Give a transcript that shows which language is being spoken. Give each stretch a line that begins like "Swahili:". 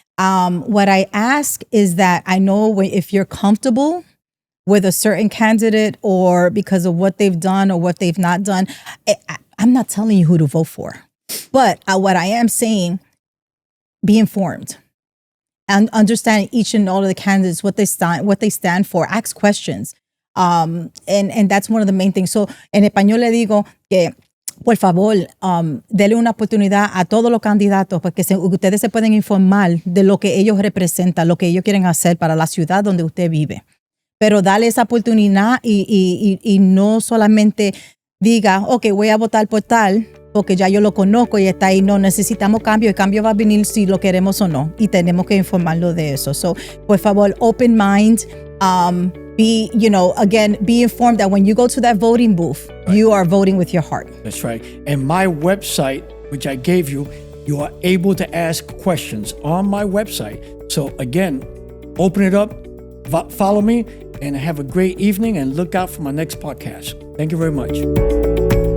English: What I ask is that I know if you're comfortable with a certain candidate, or because of what they've done or what they've not done, I'm not telling you who to vote for. But what I am saying, be informed and understand each and all of the candidates, what they stand for. Ask questions. And that's one of the main things.
Spanish: So en español le digo que, por favor, dele una oportunidad a todos los candidatos, porque ustedes se pueden informar de lo que ellos representan, lo que ellos quieren hacer para la ciudad donde usted vive. Pero dale esa oportunidad y no solamente diga, ok, voy a votar por tal, porque ya yo lo conozco y está ahí. No, necesitamos cambio. El cambio va a venir si lo queremos o no. Y tenemos que informarlo de eso.
English: So,
Spanish: por favor,
English: open mind. Be informed that when you go to that voting booth, right, you are voting with your heart. That's right. And my website, which I gave you, you are able to ask questions on my website. So again, open it up, follow me, and have a great evening, and look out for my next podcast. Thank you very much.